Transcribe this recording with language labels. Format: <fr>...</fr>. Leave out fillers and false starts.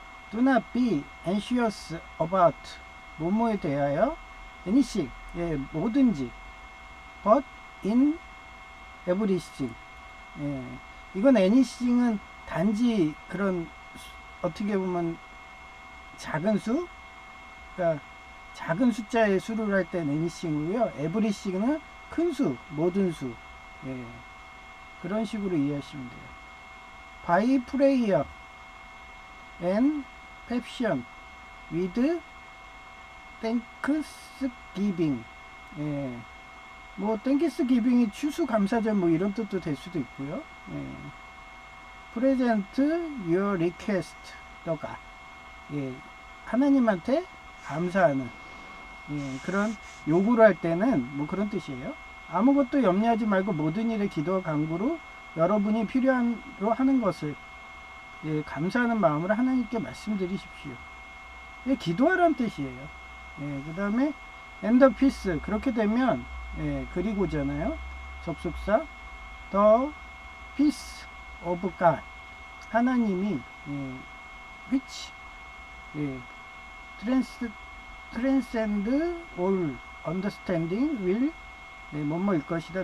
<en>Do not be anxious about</en> <ko>뭐뭐에 대하여 anything 뭐든지</ko> <en>but in everything</en> <ko>이건 anything은 단지 그런 어떻게 보면 작은 수, 그러니까 작은 숫자의 수를 할 때는 anything이고요. everything은 큰 수, 모든 수, 그런 식으로 이해하시면 돼요.</ko> <en>By prayer and petition with thanksgiving.</en> <ko>뭐 thanksgiving이 추수감사절 뭐 이런 뜻도 될 수도 있고요.</ko> <en>Present your request,</en> <ko>너가 하나님한테 감사하는 그런 요구를 할 때는 뭐 그런 뜻이에요. 아무것도 염려하지 말고 모든 일에 기도와 간구로 여러분이 필요로 하는 것을 감사하는 마음으로 하나님께 말씀드리십시오. 기도하라는 뜻이에요. 그 다음에</ko> <en>and the peace</en> <ko>그렇게 되면 그리고잖아요. 접속사</ko> <en>the peace of God,</en> <ko>하나님이</ko> <en>which transcend all understanding will</en> <ko>뭐뭐일 것이다.</ko>